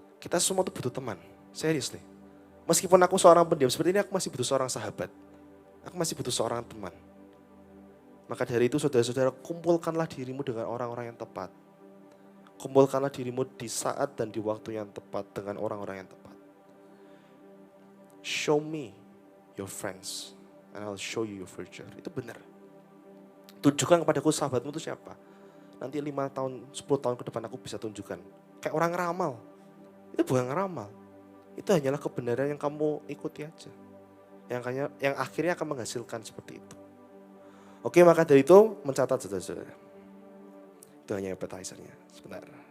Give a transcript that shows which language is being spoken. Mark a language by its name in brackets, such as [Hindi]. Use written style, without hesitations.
[Indonesian] Kita semua tuh butuh teman, serius nih. Meskipun aku seorang pendiam seperti ini, aku masih butuh seorang sahabat. Aku masih butuh seorang teman. Maka dari itu saudara-saudara, kumpulkanlah dirimu dengan orang-orang yang tepat. Kumpulkanlah dirimu di saat dan di waktu yang tepat dengan orang-orang yang tepat. [English] Show me your friends and I'll show you your future. [Indonesian] Itu benar. Tunjukkan kepadaku sahabatmu itu siapa. Nanti 5 tahun, 10 tahun ke depan aku bisa tunjukkan. Kayak orang ngeramal. Itu bukan ngeramal. Itu hanyalah kebenaran yang kamu ikuti aja. Yang akhirnya akan menghasilkan seperti itu. Oke, maka dari itu mencatat saudara-saudara. Itu hanya appetizer-nya. Sebentar.